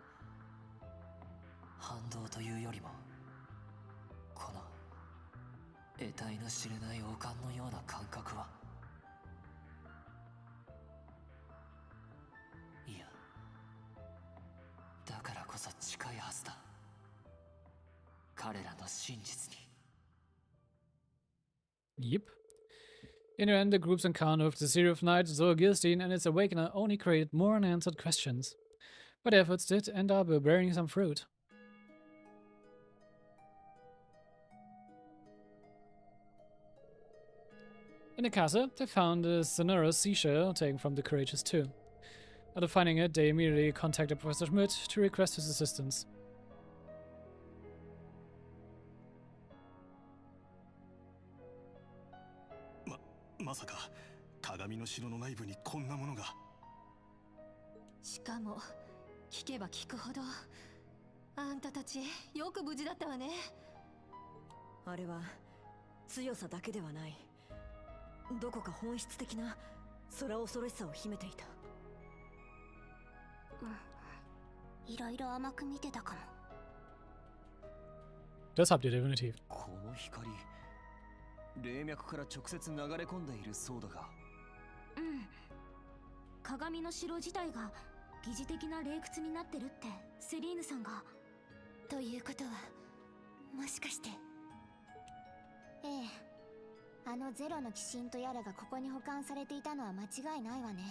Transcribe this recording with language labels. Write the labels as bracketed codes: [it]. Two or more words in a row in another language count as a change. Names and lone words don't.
[ja] 反動というよりもこの得体の知れない悪感のような感覚は、いや、だからこそ近いはずだ。彼らの真実に。 [en] Yep. In the end, the group's encounter with the City of Night, Zoagirstein, and its awakener only created more unanswered questions. But their efforts did end up bearing some fruit. In the castle, they found a sonorous seashell taken from the courageous two. After finding it, they immediately contacted Professor Schmidt to request his assistance. [ja] まさか鏡の城の内部にこんなものが。しかも聞けば聞くほど、あんたたちよく無事だったわね。あれは強さだけではない、どこか本質的な空恐ろしさを秘めていた。いろいろ甘く見てたかも。 [de] Das habt ihr definitiv. [ja] この光、霊脈から直接流れ込んでいるそうだが。鏡の城自体が疑似的な霊窟になってるってセリーヌさんが。ということはもしかして。ええ、あのゼロの鬼神とやらがここに保管されていたのは間違いないわね。